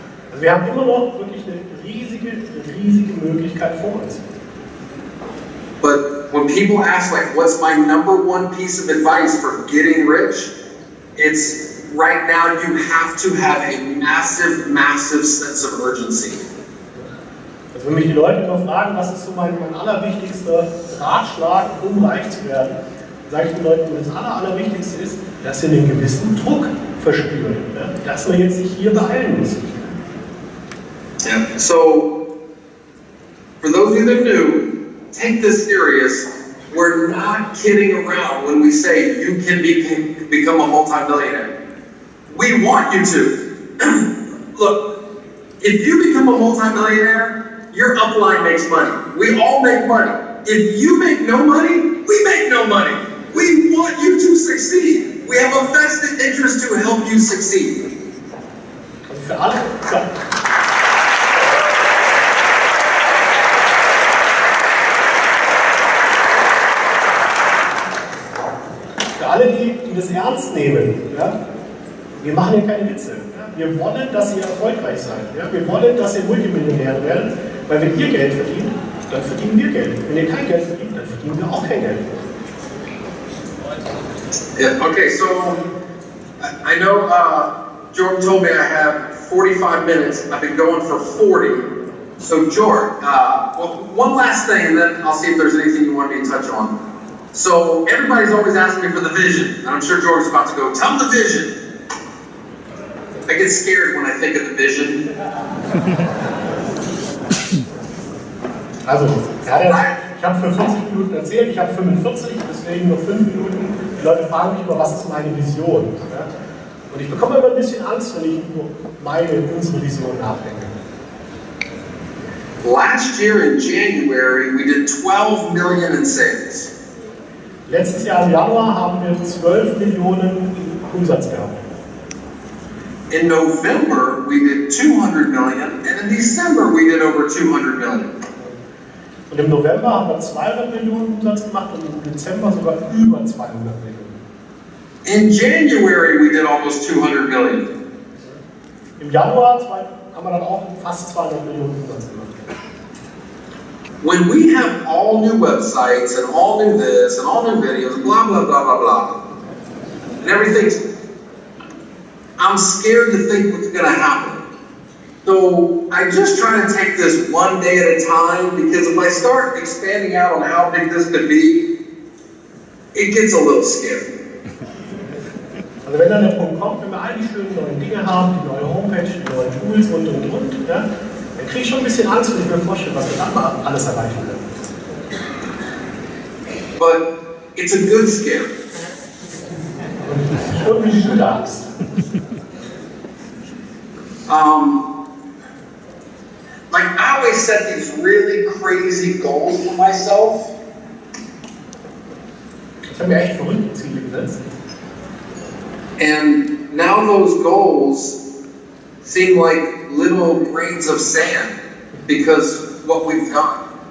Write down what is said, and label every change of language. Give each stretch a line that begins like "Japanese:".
German: Also wir haben immer noch wirklich eine riesige Möglichkeit vor uns.
English: But when people ask, like, what's my #1 piece of advice for getting rich? It's right now you have to have a massive sense of urgency.
German: Also wenn mich die Leute immer fragen, was ist so mein allerwichtigster Ratschlag, um reich zu werden, sage ich den Leuten, das Allerwichtigste ist, dass sie einen gewissen Druck verspüren, dass man jetzt sich hier beeilen muss.
English: Yeah. So, for those of you that are new, take this serious. We're not kidding around when we say you can become a multi-millionaire. We want you to. Look, if you become a multi-millionaire, your upline makes money. We all make money. If you make no money, we make no money. We want you to succeed. We have a vested interest to help you succeed.
German: Also für alle, alle, die das ernst nehmen, ja, wir machen hier keine Witze. Ja. Wir wollen, dass ihr erfolgreich seid. Ja. Wir wollen, dass ihr Multimillionär werdet, weil wenn ihr Geld verdient, dann verdienen wir Geld. Wenn ihr kein Geld verdient, dann verdienen wir auch kein Geld.
English: Yeah, okay, so I know Jordan told me I have 45 minutes. I've been going for 40. So Jordan, well, one last thing, and then I'll see if there's anything you want me to touch on. So everybody's always asking me for the vision, and I'm sure Jordan's about to go, tell them the vision. I get scared when I think of the vision.
German: Also, ich habe für 40 Minuten erzählt, ich habe 45, deswegen nur 5 Minuten. Die Leute fragen mich immer, was ist meine Vision? Ja? Und ich bekomme immer ein bisschen Angst, wenn ich über unsere Vision nachdenke.
English: Last year in January, we did 12 million in sales.
German: Letztes Jahr im Januar haben wir 12 Millionen Umsatz gehabt.
English: In November, we did 200 million, and in December, we did over 200 million.
German: Und im November haben wir 200 Millionen Umsatz gemacht und im Dezember sogar über 200 Millionen.
English: In January, we did almost 200 million.
German: Im Januar haben wir dann auch fast 200 Millionen Umsatz gemacht.
English: When we have all new websites and all new this and all new videos, blah, blah, blah, blah, blah, and everything's, I'm scared to think what's going to happen. So I just try to take this one day at a time, because if I start expanding out on how big this could be, it gets a little scary.
German: Also wenn dann der Punkt kommt, wenn wir all die schönen neuen Dinge haben, die neue Homepage, die neuen Tools und, ja, dann kriege ich schon ein bisschen Angst, wenn ich mir vorstelle, was wir dann mal alles erreichen können.
English: But it's a good scare.
German: Und wie du sagst.
English: Like I always set these really crazy goals for myself.
German: Ich habe mir echt verrückte Ziele gesetzt.
English: And now those goals seem like little grains of sand because what we've done.